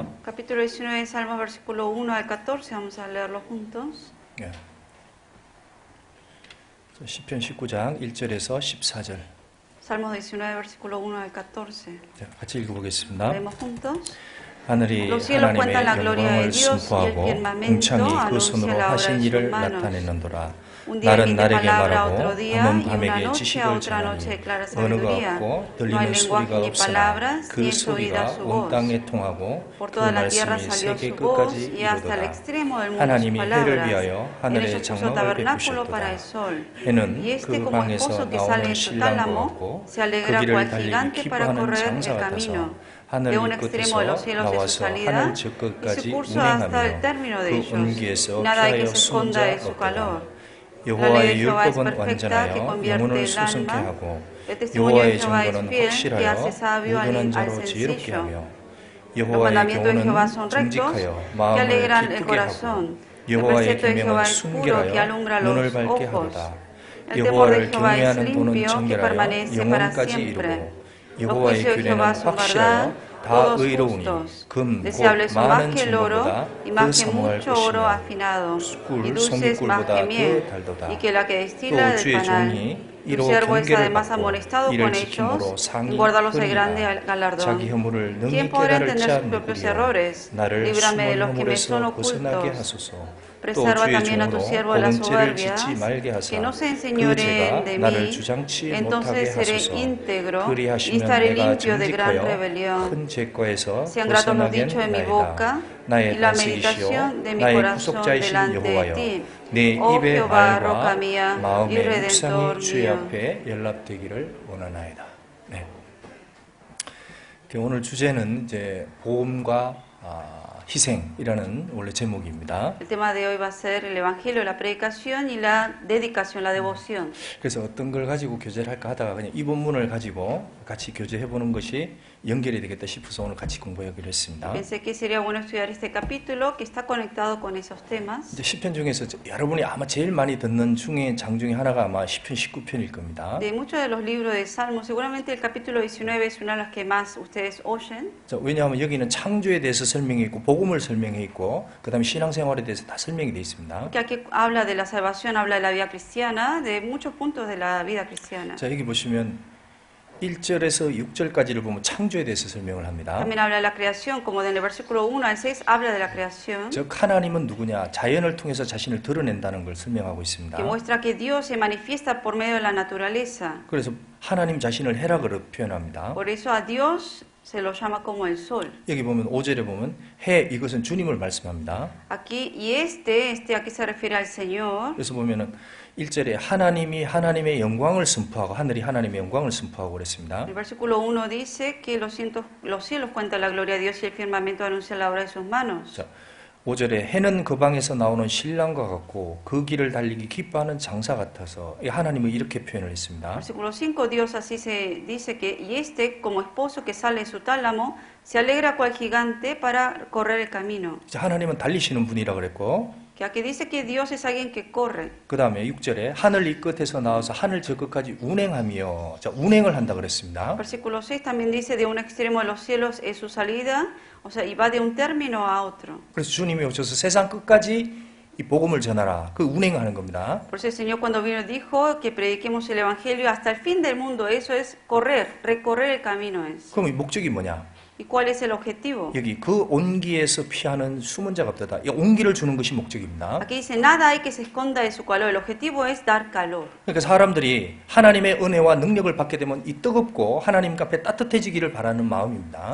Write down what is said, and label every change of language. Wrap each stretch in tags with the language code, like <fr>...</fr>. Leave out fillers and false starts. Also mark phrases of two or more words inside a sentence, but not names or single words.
<es>Capítulo 19, Salmos versículo 1 al 14. Vamos a leerlo juntos.</es> <ko>예. 시편 19장 1절에서 14절.</ko> <es>Salmos 19, versículo 1 al 14.</es> <ko>자, 같이 읽어보겠습니다.</ko> <es>Leemos juntos.</es> <ko>하늘이</ko> <es>Los cielos</es> <ko>하나님의</ko> <es>cuentan la gloria de</es> <ko>영광을</ko> <es>Dios y el</es> <ko>선포하고</ko> <es>firmamento</es> <ko>궁창이 그</ko> <es>anuncia</es> <ko>손으로</ko> <es>la obra</es> <ko>하신</ko> <es>de sus</es> <ko>일을</ko> <es>manos.</es> <ko>나타내는도라.</ko> <es>Un día</es> <ko>날은</ko> <es>emite</es> <ko>날에게</ko> <es>palabra a</es> <ko>말하고</ko> <es>otro día</es> <ko>밤은</ko> <es>y una</es> <ko>밤에게</ko> <es>noche a</es> <ko>지식을</ko> <es>otra noche</es> <ko>전하니</ko> <es>declara</es> <ko>언어가</ko> <es>sabiduría.</es> <ko>없고</ko> <es>No hay</es> <ko>들리는</ko> <es>lenguaje</es> <ko>소리가</ko> <es>ni</es> <ko>없으나</ko> <es>palabras,</es> <ko>그</ko> <es>ni es oída</es> <ko>소리가</ko> <es>su</es> <ko>온</ko> <es>voz.</es> <ko>땅에 통하고</ko> <es>Por</es> <ko>그</ko> <es>toda la tierra</es> <ko>말씀이</ko> <es>salió</es> <ko>세계</ko> <es>su voz</es> <ko>끝까지</ko> <es>y hasta el</es> <ko>이르도다.</ko> <es>extremo del mundo su</es> <ko>하나님이 해를</ko> <es>palabras.</es> <ko>위하여</ko> <es>En</es> <ko>하늘에</ko> <es>ellos puso</es> <ko>장막을</ko> <es>tabernáculo para el</es> <ko>베푸셨도다.</ko> <es>sol.</es> <ko>해는</ko> <es>Y este</es> <ko>그</ko> <es>como esposo</es> <ko>방에서</ko> <es>que sale</es> <ko>나오는</ko> <es>de su</es> <ko>신랑과</ko> <es>tálamo</es> <ko>같고</ko> <es>se</es> <ko>그</ko> <es>alegra</es> <ko>길을</ko> <es>cual</es> <ko>달리기</ko> <es>gigante para</es> <ko>기뻐하는</ko> <es>correr</es> <ko>장사</ko> <es>el</es> <ko>같아서</ko> <es>camino.</es> <ko>하늘</ko> <es>De un</es> <ko>이</ko> <es>extremo de los</es> <ko>끝에서</ko> <es>cielos de su</es> <ko>나와서</ko> <es>salida</es> <ko>하늘 저</ko> <es>y su</es> <ko>끝까지</ko> <es>curso hasta el</es> <ko>운행하며</ko> <es>término de</es> <ko>그</ko> <es>ellos.</es> <ko>온기에서</ko> <es>Nada hay que</es> <ko>피하여</ko> <es>se</es> <ko>숨은</ko> <es>esconda</es> <ko>자</ko> <es>de su</es> <ko>없도다.</ko> <es>calor. La ley</es> <ko>여호와의</ko> <es>de Jehová es</es> <ko>율법은</ko> <es>perfecta, que</es> <ko>완전하여</ko> <es>convierte</es> <ko>영혼을</ko> <es>el</es> <ko>소성케</ko> <es>alma.</es> <ko>하고</ko> <es>El testimonio de</es> <ko>여호와의</ko> <es>Jehová es</es> <ko>증거는</ko> <es>fiel, que</es> <ko>확실하여</ko> <es>hace sabio</es> <ko>무근한</ko> <es>al</es> <ko>자로 지혜롭게</ko> <es>sencillo.</es> <ko>하며</ko> <es>Los</es> <ko>여호와의</ko> <es>mandamientos de Jehová</es> <ko>교훈은</ko> <es>son rectos,</es> <ko>정직하여</ko> <es>que</es> <ko>마음을</ko> <es>alegran el</es> <ko>기쁘게 하고</ko> <es>corazón. El</es> <ko>여호와의</ko> <es>precepto de Jehová</es> <ko>계명은</ko> <es>es puro, que</es> <ko>순결하여</ko> <es>alumbra</es> <ko>눈을</ko> <es>los</es> <ko>밝게</ko> <es>ojos.</es> <ko>하도다.</ko> <es>El temor de</es> <ko>여호와를</ko> <es>Jehová es</es> <ko>경외하는 도는</ko> <es>limpio, que</es> <ko>정결하여</ko> <es>permanece para</es> <ko>영원까지</ko> <es>siempre.</es> <ko>이루고</ko> <es>Los</es> <ko>여호와의</ko> <es>juicios de Jehová</es> <ko>규례는</ko> <es>son verdad,</es> <ko>확실하여 다</ko> <es>todos</es> <ko>의로우니</ko> <es>justos.</es> <ko>금, 곧</ko> <es>Deseables son más</es> <ko>많은</ko> <es>que el oro</es> <ko>증거보다</ko> <es>y</es> <ko>그</ko> <es>más que</es> <ko>사모할</ko> <es>mucho oro</es> <ko>것이며</ko> <es>afinado, y</es> <ko>꿀,</ko> <es>dulces más</es> <ko>성기꿀보다</ko> <es>que</es> <ko>그</ko> <es>miel,</es> <ko>달도다.</ko> <es>y que la que</es> <ko>또</ko> <es>destila del</es> <ko>주의</ko> <es>panal.</es> <ko>종이</ko> <es>Tu</es> <ko>이로</ko> <es>siervo es</es> <ko>경계를</ko> <es>además</es> <ko>받고</ko> <es>amonestado</es> <ko>이를</ko> <es>con</es> <ko>지킴으로</ko> <es>ellos,</es> <ko>상이</ko> <es>en guardarlos hay grande</es> <ko>끌리라.</ko> <es>galardón.</es> <ko>자기 허물을 능히</ko> <es>¿Quién podrá</es> <ko>깨달을</ko> <es>entender</es> <ko>자</ko> <es>sus propios</es> <ko>누구리요.</ko> <es>errores?</es> <ko>나를</ko> <es>Líbrame de</es> <ko>숨은</ko> <es>los que me son</es> <ko>허물에서 벗어나게</ko> <es>ocultos.</es> <ko>하소서.</ko> <es>Preserva</es> <ko>주의</ko> <es>también a tu</es> <ko>종으로</ko> <es>siervo de las</es> <ko>복음죄를</ko> <es>soberbias,</es> <ko>짓지 말게 하사</ko> <es>que no se</es> <ko>그</ko> <es>enseñoreen</es> <ko>죄가</ko> <es>de</es> <ko>나를</ko> <es>mí,</es> <ko>주장치 못하게</ko> <es>entonces seré</es> <ko>하소서.</ko> <es>íntegro y</es> <ko>그리하시면</ko> <es>estaré</es> <ko>내가</ko> <es>limpio de gran</es> <ko>정직하여</ko> <es>rebelión.</es> <ko>큰 죄과에서</ko> <es>Sean gratos los dichos de mi boca</es> <ko>벗어나겠나이다. 나의</ko> <es>y la</es> <ko>반석이시요</ko> <es>meditación de mi</es> <ko>나의</ko> <es>corazón</es> <ko>구속자이신</ko> <es>delante de</es> <ko>여호와여</ko> <es>ti.</es> <ko>내</ko> <es>Oh</es> <ko>입의</ko> <es>Jehová, roca</es> <ko>말과</ko> <es>mía y</es> <ko>마음의</ko> <es>redentor</es> <ko>묵상이 주의</ko> <es>mío.</es> <ko>앞에 연락되기를 원하나이다. 네. 오늘 주제는 이제 보험과 희생이라는 원래 제목입니다.</ko> <es>El tema de hoy va a ser el evangelio, la predicación y la dedicación, la devoción.</es> <ko>그래서 어떤 걸 가지고 교제를 할까 하다가 그냥 이 본문을 가지고 같이 교제해 보는 것이 연결이 되겠다 싶어서 오늘 같이 공부하기로 했습니다.</ko> <es>Pensé que sería bueno estudiar este capítulo que está conectado con esos temas.</es> <ko>이제 시편 중에서 여러분이 아마 제일 많이 듣는 장 중에 하나가 아마 시편 19편일 겁니다.</ko> <es>De muchos de los libros de Salmos, seguramente el capítulo 19 es una de las que más ustedes oyen.</es> <ko>자, 왜냐하면 여기는 창조에 대해서 설명해 있고 복음을 설명해 있고 그다음에 신앙생활에 대해서 다 설명이 되어 있습니다.</ko> <es>Que aquí habla de la salvación, habla de la vida cristiana, de muchos puntos de la vida cristiana.</es> <ko>자, 여기 보시면 1절에서 6절까지를 보면 창조에 대해서 설명을 합니다.</ko> <es>También habla de la creación, como en el versículo 1 al 6 habla de la creación,</es> <ko>즉 하나님은 누구냐? 자연을 통해서 자신을 드러낸다는 걸 설명하고 있습니다.</ko> <es>que muestra que Dios se manifiesta por medio de la naturaleza.</es> <ko>그래서 하나님 자신을 해라고 표현합니다.</ko> <es>Por eso a Dios se lo llama como el sol.</es> <ko>여기 보면 5절에 보면 해 이것은 주님을 말씀합니다.</ko> <es>Aquí, y este aquí se refiere al Señor.</es> <ko>그래서 보면은 1절에 하나님이 하나님의 영광을 선포하고 하늘이 하나님의 영광을 선포하고 그랬습니다.</ko> <es>El versículo 1 dice que los cielos cuentan la gloria de Dios y el firmamento anuncia la obra de sus manos.</es> <ko>자, 5절에 해는 그 방에서 나오는 신랑과 같고 그 길을 달리기 기뻐하는 장사 같아서 하나님은 이렇게 표현을 했습니다.</ko> <es>Versículo 5, Dios así se dice que, y como esposo que sale de su tálamo, se alegra cual gigante para correr el camino.</es> <ko>자, 하나님은 달리시는 분이라 그랬고</ko> <es>Que aquí dice que Dios es alguien que corre.</es> <ko>그 다음에 6절에 하늘 이 끝에서 나와서 하늘 저 끝까지 운행하며 자, 운행을 한다 그랬습니다.</ko> <es>Versículo 6 también dice de un extremo de los cielos es su salida, o sea, y va de un término a otro.</es> <ko>그래서 주님이 오셔서 세상 끝까지 이 복음을 전하라. 그 운행하는 겁니다.</ko> <es>Por eso el Señor cuando vino dijo que prediquemos el Evangelio hasta el fin del mundo. Eso es correr, recorrer el camino es.</es> <ko>그럼 이 목적이 뭐냐?</ko> <es>¿Y cuál es el objetivo?</es> <ko>여기 그 온기에서 피하는 숨은 자가 없다. 이 온기를 주는 것이 목적입니다.</ko> <es>Aquí dice, nada hay que se esconda de su calor. El objetivo es dar calor.</es> <ko>그러니까 사람들이 하나님의 은혜와 능력을 받게 되면 이 뜨겁고 하나님 앞에 따뜻해지기를 바라는 마음입니다.</ko>